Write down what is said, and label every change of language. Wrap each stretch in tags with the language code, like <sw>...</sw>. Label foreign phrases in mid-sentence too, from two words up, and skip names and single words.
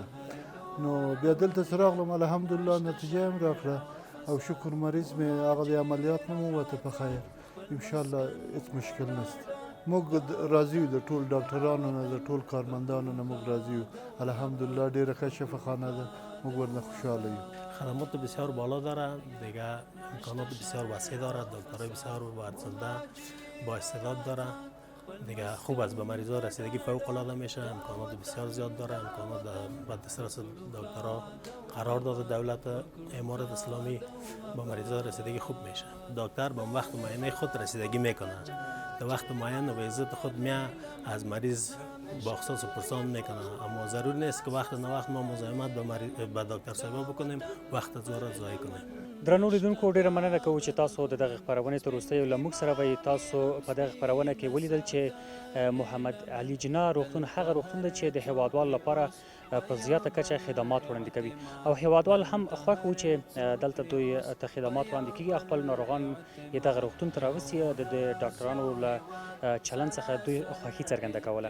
<ps>نو بیا دلته چې راغلم الحمدلله نتیجه یې هم راکړه او شکر مریض مې هغه د عملیات نه ووته په خیر. انشاءالله هېڅ مشکل نشته. موږ راضي یو، د ټول ډاکټرانو نه د ټول کارمندانو نه موږ راضي یو. الحمدلله ډېره ښه شفاخانه ده، موږ ورنه خوشحاله یو.</ps> <fa>خدمات بسیار بالا داره دیگه، امکانات بسیار وسیع داره، دکترای بسیار ورزنده با استعداد داره دیگه خوب است به مریضا رسیدگی فوق العاده میشه، امکانات بسیار زیاد داره، امکانات در دسترس دکترها قرار داده دولت امارت اسلامی، با مریضا رسیدگی خوب میشه. دکتر به وقت معینه خود رسیدگی میکنه، در وقت معین و به عزت خود میاد از مریض با احساس پرسان میکنه، اما ضروری نیست که وقت نه وقت ما مزاحمت به دکتر صاحب بکنیم، وقت زوره ضایع کنیم.</fa> <ps>درنو لیدونکو ډیره مننه کوو چې تاسو د دغه خپرونې تر وروستیو له موږ سره وئ. تاسو په دغه خپرونه کې ولیدل چې محمد علي جناح روغتون هغه روغتون دی چې د هیوادوالو لپاره په زیاته کچه خدمات وړاندې کوي او هیوادوال هم خوښ وو چې دلته دوی ته خدمات وړاندې کیږي، خپل ناروغان یې دغه روغتون ته راوستي، د ډاکټرانو له چلند څخه دوی خوښي څرګنده کوله.</ps>